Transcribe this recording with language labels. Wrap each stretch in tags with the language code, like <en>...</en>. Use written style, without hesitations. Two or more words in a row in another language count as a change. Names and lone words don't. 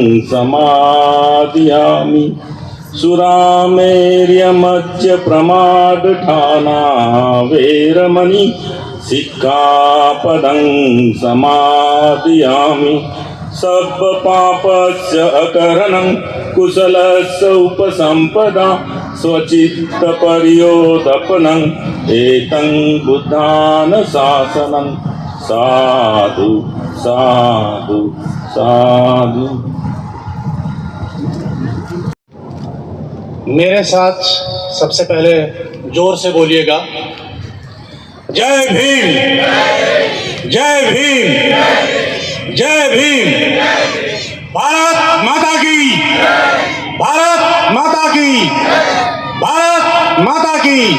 <pi>समादयामि सुरामेर्यमज्यप्रमादठाना वैरमणि सिक्खापदं समादयामि सर्वपापस्य अकरणं कुशलस्य उपसम्पदा स्वचित्तपर्योदपनं एतं बुद्धानुशासनं साधु साधु साधु।</pi> <hi>मेरे साथ सबसे पहले जोर से बोलिएगा, जय भीम, जय भीम, जय भीम। भारत माता की, भारत माता की, भारत माता की।</hi>